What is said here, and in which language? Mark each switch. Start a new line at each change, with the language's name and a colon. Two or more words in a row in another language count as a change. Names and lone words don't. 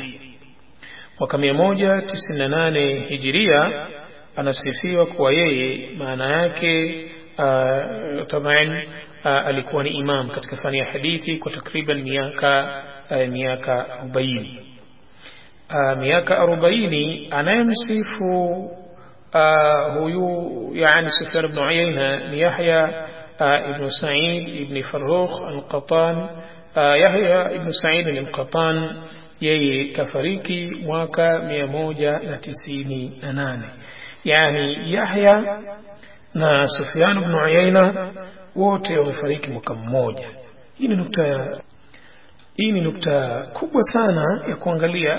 Swahili: Mwaka 198 Hijiria anasifiwa kuwa yeye maana yake taban alikuwa ni imam katika fani ya hadithi kwa takriban miaka 40. Miaka 40 anayemsifu huyu yani Sufyan ibn Uyayna ni Yahya ibn Sa'id ibn Farrukh al-Qattan. Yahya ibn Sa'id al-Qattan yeye kafariki mwaka 198, yani Yahya na Sufyan ibn Uyayna wote wamefariki mwaka mmoja. Hii ni nukta kubwa sana ya kuangalia.